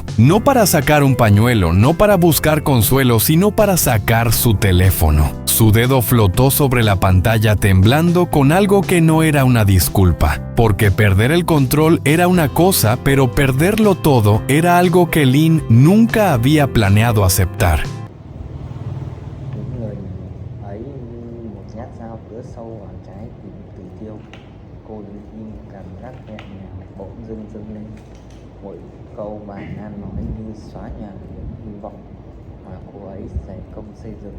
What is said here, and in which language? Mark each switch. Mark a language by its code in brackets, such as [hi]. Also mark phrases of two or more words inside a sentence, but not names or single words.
[es] No para sacar un pañuelo, no para buscar consuelo, sino para sacar su teléfono. Su dedo flotó sobre la pantalla temblando con algo que no era una disculpa. Porque perder el control era una cosa, pero perderlo todo era algo que Lin nunca había planeado aceptar. [vi] Cô đứng im, cảm giác nhẹ nhàng bỗng dưng dâng lên. Mỗi câu bà Nan nói như xóa nhòa những hy vọng mà cô ấy dày công xây dựng.